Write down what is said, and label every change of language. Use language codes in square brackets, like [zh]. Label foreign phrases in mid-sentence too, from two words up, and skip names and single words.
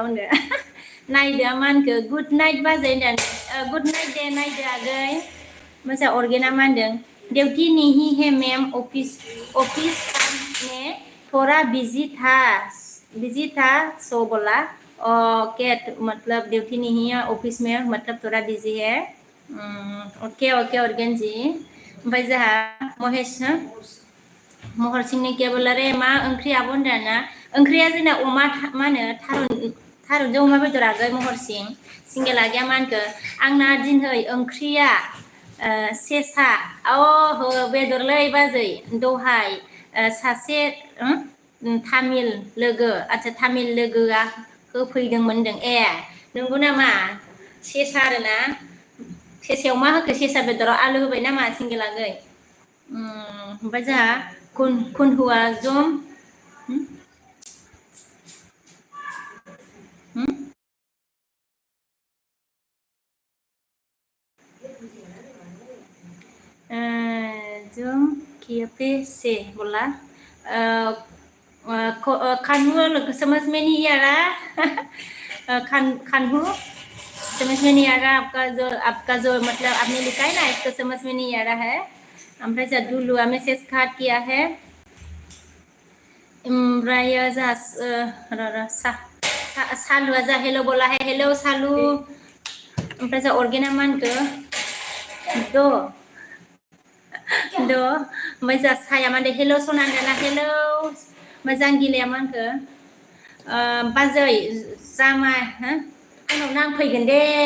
[brx] होनदो नायदो मा होनखो [en] good night [brx] बाजै होनदों [en] good night [brx] दे नायदो आगै मोसा ऑर्गेना मा होनदों [hi] ड्यूटी नहीं है मैम ऑफिस ने थोड़ा बिजी था सो बोला ओके मतलब ड्यूटी नहीं है ऑफिस में मतलब थोड़ा बिजी है ओके ओके ऑर्गेन जी [brx] ओमफ्राय जोंहा महेश महर सिंनि के बोला रे मा ओंख्रि आब' होनदोंना ओंख्रिया जोंना अमा मा होनो थारुनजों अमा बेदर आगै महर सिंगेला गैया मा होनखो आंना दिनै ओंख्रिया सेसा हो बेदरलै बाजै दहाय सासे तामिल लोगो आच्छा तामिल लोगोआ होफैदोंमोन होनदों ए नंगौ नामा सेसा आरोना सेसायाव मा होखो सेसा बेदराव आलु होबाय नामा सिंगेलागै ओमफ्राय जोंहा कुन हुआ जम [hi] जोम कियापे से बोला कान्हू समझ में नहीं आ रहा कान्हू समझ में नहीं आ रहा आपका जो मतलब आपने लिखा है ना इसको समझ में नहीं आ रहा है [brx] ओमफ्राय जा दुलुआ [hi] मेसेज कार्ड किया है [brx] ओमफ्राय जा सालुआ जा हेलो बोला है हेलो सालु ओमफ्राय जा ऑर्गेना मा होनखो ओमफ्राय जा साया मा होनदों हेलो सना होनदोंना हेलो ओमफ्राय जांगिलाया मा होनखो बाजै जामाय आंनाव नांफैगोन दे